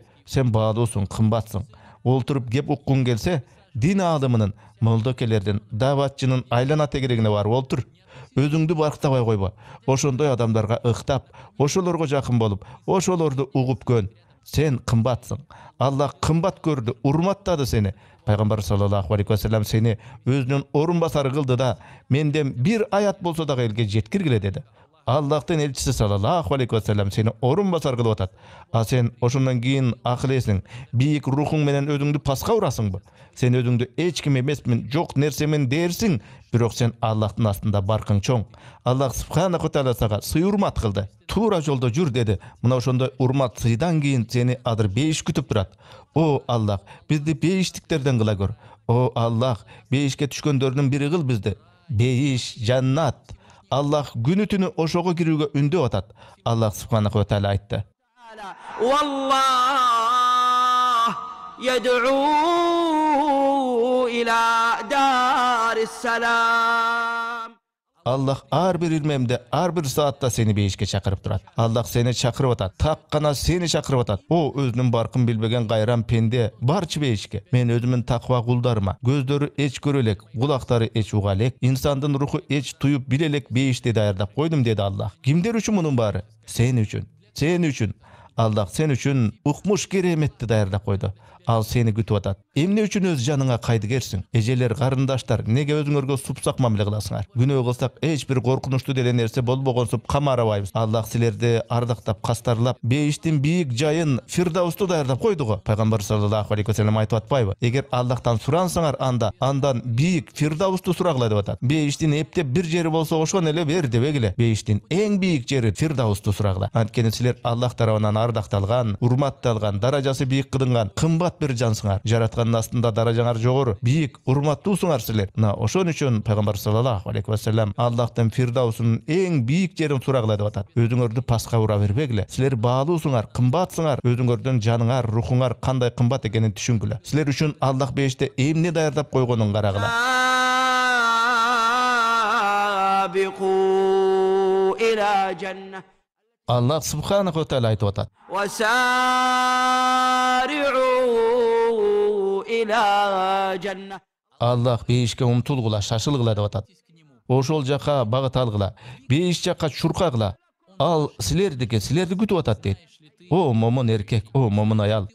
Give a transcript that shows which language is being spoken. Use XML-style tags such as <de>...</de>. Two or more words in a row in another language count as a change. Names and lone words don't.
<ky>Сен баалуусуң, кымбатсың. Олтуруп кеп уккуң келсе, дин аалымынын, молдокелердин, даватчынын айлана тегерегине барып олтур. Өзүңдү барктабай койбо. Ошондой адамдарга ыктап, ошолорго жакын болуп, ошолорду угуп көн. Сен кымбатсың. Аллах кымбат көрдү, урматтады сени. Пайгамбар</ky> <ar>صلى الله عليه وسلم</ar> <ky>сени өзүнүн орун басары кылды да, менден бир аят болсо дагы элге жеткиргиле деди. Аллахтын элчиси</ky> <ar>صلى الله عليه وسلم</ar> <ky>сени орун басар кылып атат. А сен ошондон кийин акылесиң, бийик рухуң менен өзүңдү паска урасыңбы? Сен өзүңдү эч ким эмесмин, жок нерсемен дээрсиң, бирок сен Аллахтын астында баркың чоң. Аллах</ky> <ar>سبحانه وتعالى</ar> <ky>сага сый урмат кылды. Туура жолдо жүр деди. Мына ошондой урмат сыйдан кийин сени адыр бейиш күтүп турат. О Аллах, бизди бейиштиктерден кыла көр. О Аллах, бейишке түшкөндөрдүн бири кыл бизди. Бейиш, жаннат. Аллах күнү түнү ошого кирүүгө үндөп атат. Аллах</ky> <ar>سبحانه وتعالى</ar> <ky>айтты.</ky> <ar>والله يدعو إلى دار السلام.</ar> <ky>Аллах ар бир ирмемде, ар бир саатта сени бейишке чакырып турат. Аллах сени чакырып атат. Так гана сени чакырып атат. О өзүнүн баркын билбеген кайран пенде, барчы бейишке. Мен өзүмүн таква кулдарыма, көздөрү эч көрө элек, кулактары эч уга элек, инсандын руху эч туюп биле элек бейишти даярдап койдум деди Аллах. Кимдер үчүн мунун баары? Сен үчүн. Сен үчүн. Аллах сен үчүн укмуш кереметти даярдап койду. Ал сени күтүп атат. Эмне үчүн өз жаныңа кайдыгерсиң? Эжелер, карындаштар, неге өзүңөргө супсак мамиле кыласыңар? Күнөө кылсак эч бир коркунучтуу деле нерсе болбогонсуп камарабайбыз. Аллах силерди ардактап, кастарлап, бейиштин бийик жайын Фирдаусту даярдап койду го. Пайгамбар</ky> <ar>صلى الله عليه وسلم</ar> <ky>айтып атпайбы? Эгер Аллахтан сурансаңар, андан бийик Фирдаусту сурагыла деп атат. Бейиштин эптеп бир жери болсо ошон эле бер дебегиле. Бейиштин эң бийик жери Фирдаусту сурагыла. Анткени силер Аллах тарабынан ардакталган, урматталган, даражасы бийик кылынган, кымбат бир жансыңар. Жараткандын астында даражаңар жогору, бийик, урматтуусуңар силер. Мына ошон үчүн Пайгамбар</ky> <ar>صلى الله عليه وسلم</ar> <ky>Аллахтын Фирдаусунун эң бийик жерин сурагыла деп атат. Өзүңөрдү паска ура бербегиле. Силер баалуусуңар, кымбатсыңар. Өзүңөрдүн жаныңар, рухуңар кандай кымбат экенин түшүнгүлө. Силер үчүн Аллах бейиште эмне даярдап койгонун карагыла. Аллах</ky> <ar>سبحانه وتعالى</ar> <ky>айтып атат. Аллах бейишке умтулгула, шашылгыла деп атат. Ошол жака багыт алгыла, бейиш жака чуркагыла. Ал силердики, силерди күтүп атат дейт. О момун эркек, о момун аял.</ky>